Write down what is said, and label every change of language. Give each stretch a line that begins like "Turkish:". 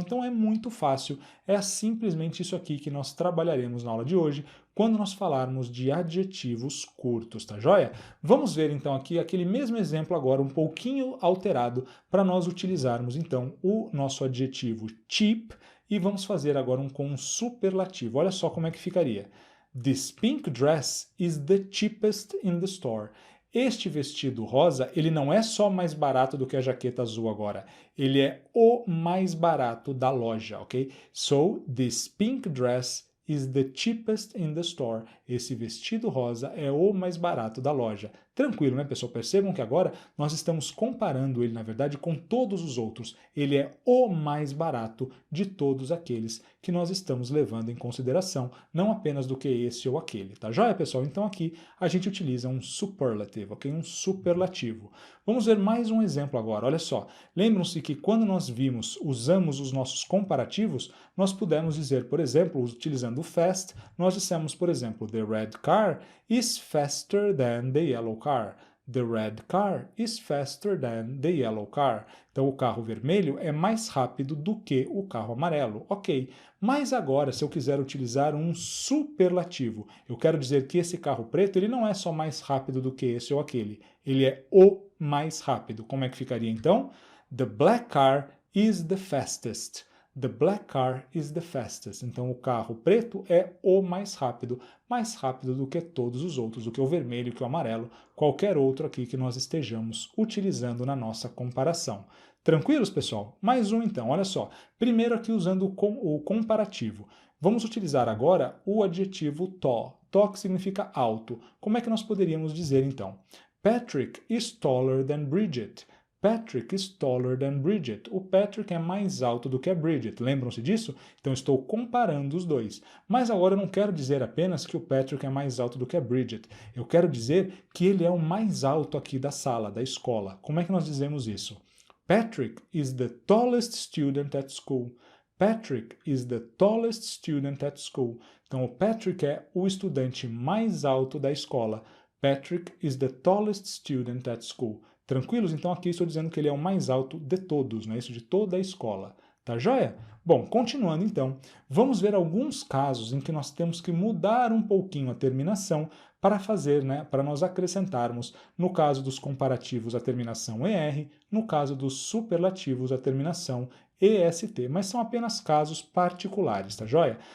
Portuguese: Então é muito fácil. É simplesmente isso aqui que nós trabalharemos na aula de hoje, quando nós falarmos de adjetivos curtos, tá joia? Vamos ver então aqui aquele mesmo exemplo agora um pouquinho alterado para nós utilizarmos então o nosso adjetivo cheap e vamos fazer agora com um superlativo. Olha só como é que ficaria.
English: This pink dress is the cheapest in the store.
Portuguese: Este vestido rosa, ele não é só mais barato do que a jaqueta azul agora. Ele é o mais barato da loja, ok?
English: So, this pink dress is the cheapest in the store.
Portuguese: Esse vestido rosa é o mais barato da loja. Tranquilo, né, pessoal? Percebam que agora nós estamos comparando ele, na verdade, com todos os outros. Ele é o mais barato de todos aqueles que nós estamos levando em consideração, não apenas do que esse ou aquele, tá joia, pessoal? Então aqui a gente utiliza um superlative, ok? Um superlativo. Vamos ver mais um exemplo agora, olha só. Lembram-se que quando nós usamos os nossos comparativos, nós pudemos dizer, por exemplo, utilizando o fast, nós dissemos, por exemplo,
English: the red car is faster than the yellow car. The red car is faster than the yellow car.
Portuguese: Então, o carro vermelho é mais rápido do que o carro amarelo. Ok, mas agora, se eu quiser utilizar um superlativo, eu quero dizer que esse carro preto ele não é só mais rápido do que esse ou aquele. Ele é o mais rápido. Como é que ficaria então?
English: The black car is the fastest. The black car is the fastest.
Portuguese: Então, o carro preto é o mais rápido do que todos os outros, do que o vermelho, que o amarelo, qualquer outro aqui que nós estejamos utilizando na nossa comparação. Tranquilos, pessoal? Mais um então, olha só. Primeiro aqui usando o comparativo. Vamos utilizar agora o adjetivo tall. Tall que significa alto. Como é que nós poderíamos dizer então?
English: Patrick is taller than Bridget. Patrick is taller than Bridget.
Portuguese: O Patrick é mais alto do que a Bridget. Lembram-se disso? Então estou comparando os dois. Mas agora eu não quero dizer apenas que o Patrick é mais alto do que a Bridget. Eu quero dizer que ele é o mais alto aqui da sala, da escola. Como é que nós dizemos isso?
English: Patrick is the tallest student at school. Patrick is the tallest student at school.
Portuguese: Então o Patrick é o estudante mais alto da escola.
English: Patrick is the tallest student at school.
Portuguese: Tranquilos? Então aqui estou dizendo que ele é o mais alto de todos, né? Isso de toda a escola. Tá joia? Bom, continuando então, vamos ver alguns casos em que nós temos que mudar um pouquinho a terminação para fazer, né, para nós acrescentarmos, no caso dos comparativos, a terminação ER, no caso dos superlativos, a terminação EST, mas são apenas casos particulares, tá joia?